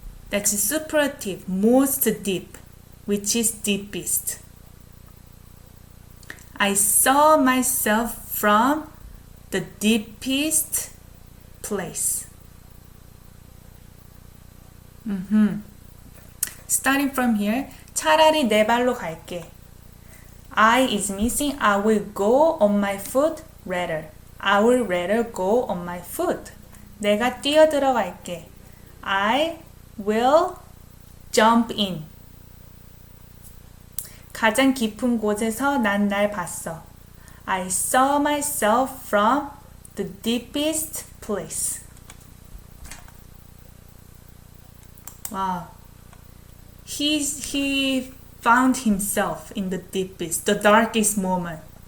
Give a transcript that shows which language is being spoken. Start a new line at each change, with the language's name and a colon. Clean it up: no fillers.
English: That's superlative, most deep, which is deepest. I saw myself from the deepest place. Starting from here,
Korean: 차라리 내 발로 갈게.
English: I is missing. I will go on my foot rather. I will rather go on my foot.
Korean: 내가 뛰어 들어갈게.
English: I will jump in.
Korean: 가장 깊은 곳에서 난 날 봤어.
English: I saw myself from the deepest place. Wow. He found himself in the deepest, the darkest moment.